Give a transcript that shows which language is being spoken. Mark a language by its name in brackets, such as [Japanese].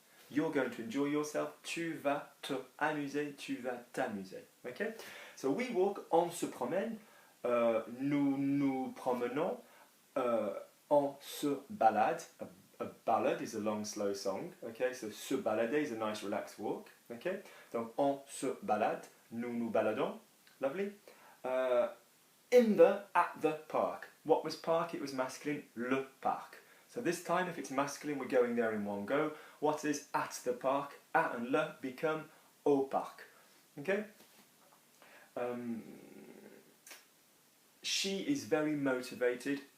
[English] You're going to enjoy yourself, [French] tu vas te amuser, tu vas t'amuser. [English] Okay? So we walk, [French] on se promène, nous promenons, on se balade. [English] A ballad is a long, slow song. Okay, so [French] se balader [English] is a nice, relaxed walk. [French] Okay, donc on se balade, nous baladons. [English] Lovely. At the park. What was park? It was masculine, [French] le parc. [English] So this time, if it's masculine, we're going there in one go. What is at the park? At and le become [French] au parc. [English] Okay. She is very motivated.